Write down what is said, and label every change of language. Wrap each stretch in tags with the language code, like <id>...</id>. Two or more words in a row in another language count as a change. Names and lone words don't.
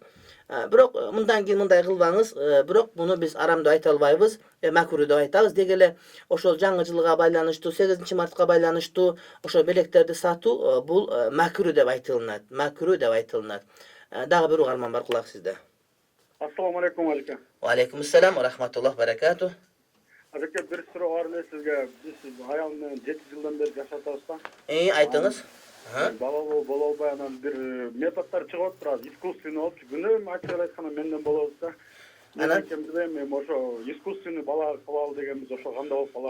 <ky>Бирок мындан кийин мындай кылбаңыз, бирок муну биз арам деп айта албайбыз, макрү деп айтабыз. Деги эле ошол жаңы жылга байланыштуу, 8-мартка байланыштуу ошол белектерди сатуу бул макрү деп айтылынат. Макрү деп айтылынат. Дагы бир угарман бар, кулак сизде.</ky> <ar>السلام عليكم ажеке. وعليكم السلام ورحمة الله بركاته.</ar> <ky>Ажеке, бир суроо бар эле сизге. Биз аялым менен 7 жылдан бери жашап атабыз да. Айтыңыз. Бала боло албай, анан бир методдор чыгып турат, искусственный болуп, күнөөм ачык айтканда менден болобуз да. Анан эми ошо искусственный бала кылалы дегенбиз, ошо кандай болуп калат?</ky>